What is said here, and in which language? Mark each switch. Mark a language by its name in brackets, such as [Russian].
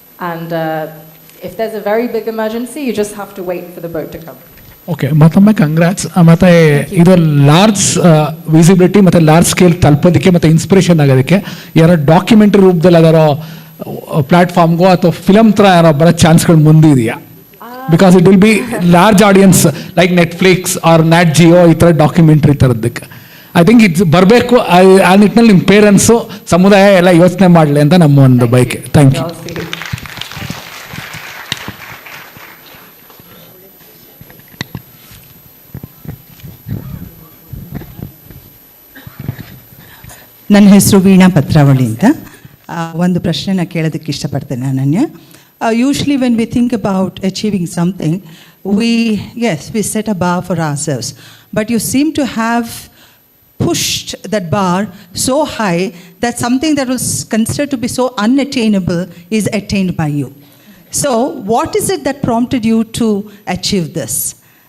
[English] And if there's a very big emergency, you just have to wait for the boat to come. [Kannada] Okay, ಮತ್ತೊಮ್ಮೆ congrats. ಮತ್ತು ಇದು large visibility ಮತ್ತು large scale ತಲುಪೋದಕ್ಕೆ ಮತ್ತು inspiration ಆಗೋದಕ್ಕೆ ಯಾರೋ documentary ರೂಪದಲ್ಲಿ ಯಾರೋ ಪ್ಲಾಟ್ಫಾರ್ಮ್ಗೋ ಅಥವಾ ಫಿಲಮ್ ಥರ ಯಾರೋ ಬರೋ ಚಾನ್ಸ್ಗಳು ಮುಂದಿದೆಯಾ? [English] because it will be large audience like Netflix or Nat Geo [Kannada] ಈ ಥರ ಡಾಕ್ಯುಮೆಂಟ್ರಿ ಥರದ್ದಕ್ಕೆ [English] I think it's ಬರಬೇಕು. [Kannada] ಆ ನಿಟ್ಟಿನಲ್ಲಿ ನಿಮ್ಮ ಪೇರೆಂಟ್ಸು ಸಮುದಾಯ ಎಲ್ಲ ಯೋಚನೆ ಮಾಡಲಿ ಅಂತ ನಮ್ಮ ಒಂದು ಬಯಕೆ. [English] Thank you. [Kannada] ನನ್ನ ಹೆಸರು ವೀಣಾ ಪತ್ರಾವಳಿ ಅಂತ. ಒಂದು ಪ್ರಶ್ನೆನ ಕೇಳೋದಕ್ಕೆ ಇಷ್ಟಪಡ್ತೇನೆ ಅನನ್ಯ. [English] Usually when we think about achieving something we set a bar for ourselves, but you seem to have pushed that bar so high that something that was considered to be so unattainable is attained by you. So what is it that prompted you to achieve this?